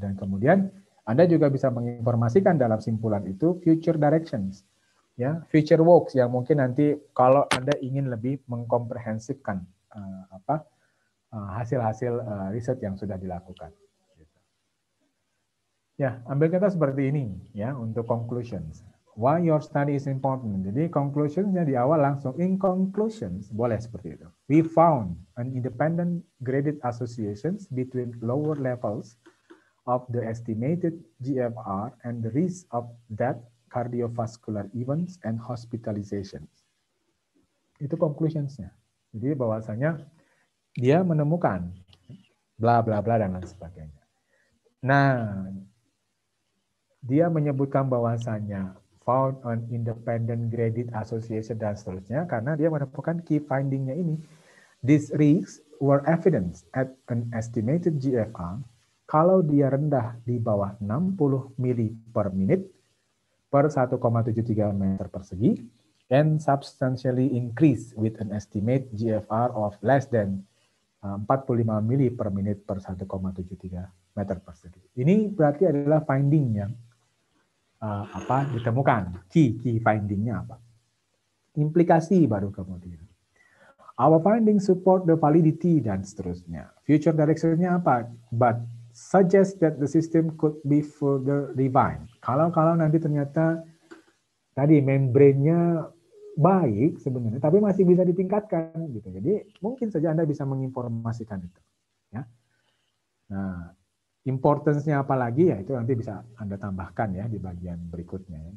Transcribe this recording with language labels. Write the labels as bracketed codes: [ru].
[id] Dan kemudian Anda juga bisa menginformasikan dalam simpulan itu [en] future directions, ya, future works [id] yang mungkin nanti kalau Anda ingin lebih mengkomprehensifkan hasil-hasil riset yang sudah dilakukan. Ya, ambil contoh seperti ini ya untuk conclusions. [en] Why your study is important. [id] Jadi conclusionsnya di awal langsung in conclusions boleh seperti itu. [en] We found an independent graded associations between lower levels of the estimated GFR and the risk of death, cardiovascular events, and hospitalizations. [id] Itu conclusionsnya. Jadi bahwasanya dia menemukan bla bla bla dan lain sebagainya. Nah, dia menyebutkan bahwasanya [en] found on independent graded association [id] dan seterusnya karena dia menemukan key finding-nya ini. [en] These risks were evidence at an estimated GFR [id] kalau dia rendah di bawah 60 mili per menit per 1,73 meter persegi [en] and substantially increase with an estimate GFR of less than 45 [id] mili per menit per 1,73 meter persegi. Ini berarti adalah finding yang ditemukan. Key finding-nya apa? Implikasi baru kemudian. [en] Our findings support the validity [id] dan seterusnya. [en] Future direction-nya apa? But suggest that the system could be further refined. [id] Kalau nanti ternyata tadi membrane-nya baik sebenarnya, tapi masih bisa ditingkatkan gitu. Jadi mungkin saja Anda bisa menginformasikan itu. Ya. Nah, importance-nya apa lagi ya itu nanti bisa Anda tambahkan ya di bagian berikutnya.